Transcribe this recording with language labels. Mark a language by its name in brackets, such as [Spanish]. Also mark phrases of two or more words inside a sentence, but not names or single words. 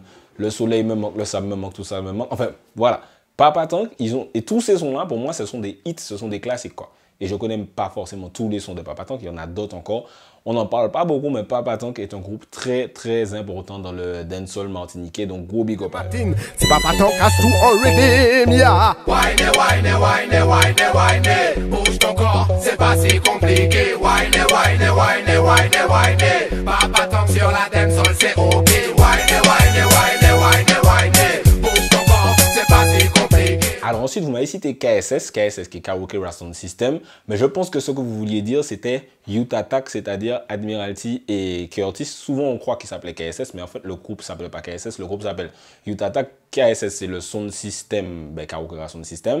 [French] Le soleil me manque, le sable me manque, tout ça me manque. Enfin, voilà. Papa Tank, et tous ces sons-là, pour moi, ce sont des hits, ce sont des classiques, quoi. Et je connais pas forcément tous les sons de Papa Tank, il y en a d'autres encore. On n'en parle pas beaucoup, mais Papa Tank est un groupe très, très important dans le dancehall martiniquais, donc gros [English] big up. C'est Papa Tank has to already, yeah. Wine, wine, wine, wine, wine, [French] bouge ton corps, c'est pas si compliqué. [English] Wine, wine, wine, wine, wine, [French] Papa Tank sur la dancehall, c'est ok. [English] Wine, wine, wine, wine, wine, [French] bouge ton corps, c'est pas si compliqué. Alors ensuite, vous m'avez cité KSS qui est Karaoke Rap Sound System, mais je pense que ce que vous vouliez dire, c'était Youth Attack, c'est-à-dire Admiralty et Curtis. Souvent, on croit qu'il s'appelait KSS, mais en fait, le groupe ne s'appelait pas KSS, le groupe s'appelle Youth Attack. KSS, c'est le Sound System, Karaoke Rap Sound System.